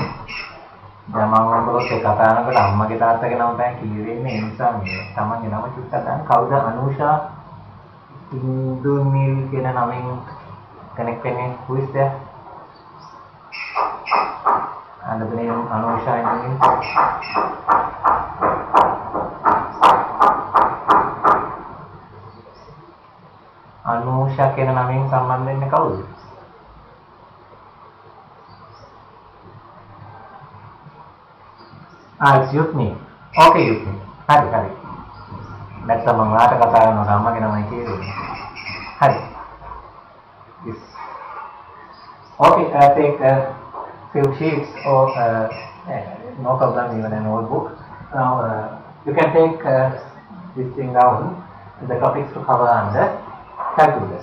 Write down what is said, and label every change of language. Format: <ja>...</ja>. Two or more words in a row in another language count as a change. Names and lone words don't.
<si>දැන් මම ඔයගොල්ලෝත් ඒ කතා කරනකොට අම්මගේ තාත්තගේ නම තමයි කියවෙන්නේ. ඒ නිසා මේ තමන්ගේ නම චුට්ටක් ගන්න. කවුද අනුෂා ඉන්දුනිල් කියන නමින් කනෙක්ට් වෙන්නේ?</si> <en>who is there? and the name Anusha Indunil.</en> <si>අනුෂා කියන නමින් සම්බන්ධ වෙන්නේ කවුද?</si> <en>it's Yutni. Okay, Yutni. හරි.</en> <si>නැත්නම් මම වාට කතා කරනවා අම්මගේ නමයි කියන්නේ. හරි.</si> <en>Yes. Okay, take few sheets or no problem, even a notebook. Now you can take this thing down, the topics to cover under calculus.</en>